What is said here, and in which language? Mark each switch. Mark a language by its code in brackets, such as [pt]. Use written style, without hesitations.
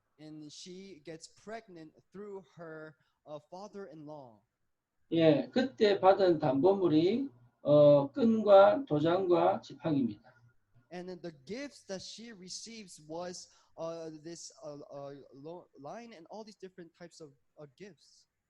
[en] And she gets pregnant through her father-in-law. [ko] 예, 그때 받은 담보물이 끈과 도장과 지팡이입니다. [en] And then the gifts that she receives was this line and all these different types of gifts.